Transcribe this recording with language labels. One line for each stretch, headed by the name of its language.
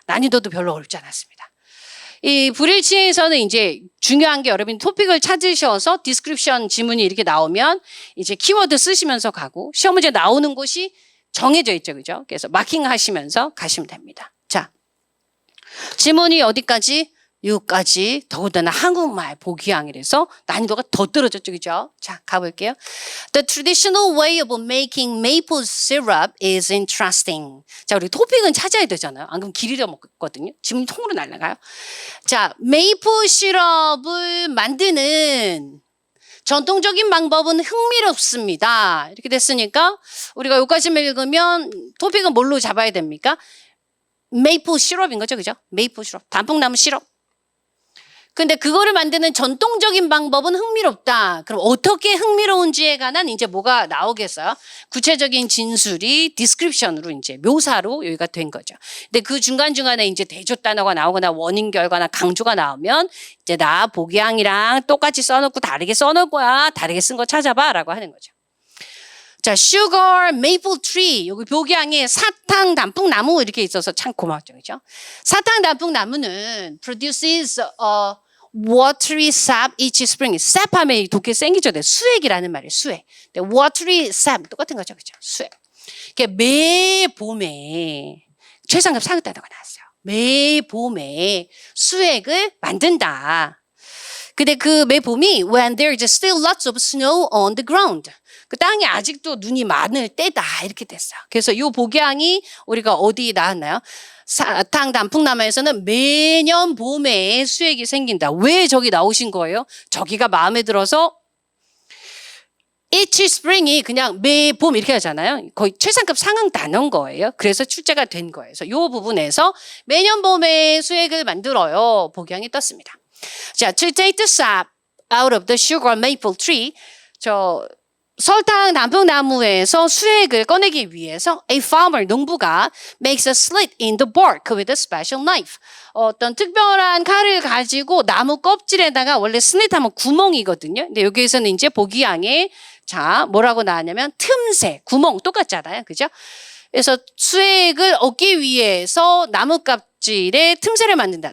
Korean: 난이도도 별로 어렵지 않았습니다. 이 불일치에서는 이제 중요한 게 여러분 토픽을 찾으셔서 디스크립션 지문이 이렇게 나오면 이제 키워드 쓰시면서 가고 시험 문제 나오는 곳이 정해져 있죠. 그죠? 그래서 마킹 하시면서 가시면 됩니다. 자, 지문이 어디까지? 여기까지. 더군다나 한국말 보기항이라서 난이도가 더 떨어졌죠. 그죠? 자, 가볼게요.
English: The traditional way of making maple syrup is interesting.
Korean: 자, 우리 토픽은 찾아야 되잖아요. 안 그러면 길 잃어먹거든요. 지문이 통으로 날아가요. 자, 메이플 시럽을 만드는 전통적인 방법은 흥미롭습니다. 이렇게 됐으니까 우리가 여기까지만 읽으면 토픽은 뭘로 잡아야 됩니까? 메이플 시럽인 거죠. 그죠? 메이플 시럽. 단풍나무 시럽. 근데 그거를 만드는 전통적인 방법은 흥미롭다. 그럼 어떻게 흥미로운지에 관한 이제 뭐가 나오겠어요? 구체적인 진술이 디스크립션으로 이제 묘사로 여기가 된 거죠. 근데 그 중간중간에 이제 대조 단어가 나오거나 원인 결과나 강조가 나오면 이제 나 보기항이랑 똑같이 써놓고 다르게 써놓을 거야. 다르게 쓴 거 찾아봐. 라고 하는 거죠. 자,
English: sugar, maple tree.
Korean: 여기 보기항에 사탕, 단풍나무 이렇게 있어서 참 고맙죠. 그죠? 사탕, 단풍나무는
English: produces watery sap each spring.
Korean: sap 하면 독해 생기죠. 수액이라는 말이에요. 수액. watery sap 똑같은 거죠. 그죠? 수액. 매 봄에 최상급 상급 단어가 나왔어요. 매 봄에 수액을 만든다. 근데 그 매 봄이
English: when there is still lots of snow on the ground.
Korean: 그 땅에 아직도 눈이 많을 때다 이렇게 됐어요. 그래서 이 복양이 우리가 어디 나왔나요? 사탕 단풍나무에서는 매년 봄에 수액이 생긴다. 왜 저기 나오신 거예요? 저기가 마음에 들어서
English: each spring
Korean: 이 그냥 매 봄 이렇게 하잖아요. 거의 최상급 상응 단어인 거예요. 그래서 출제가 된 거예요. 그래서 이 부분에서 매년 봄에 수액을 만들어요. 복양이 떴습니다.
English: 자, to take the sap out of the sugar maple tree.
Korean: 설탕 단풍나무에서 수액을 꺼내기 위해서
English: a farmer,
Korean: 농부가
English: makes a slit in the bark with a special knife.
Korean: 어떤 특별한 칼을 가지고 나무 껍질에다가 원래 슬릿하면 구멍이거든요. 근데 여기에서는 이제 보기양에 자 뭐라고 나왔냐면 틈새, 구멍 똑같잖아요. 그죠? 그래서 수액을 얻기 위해서 나무 껍질에 틈새를 만든다.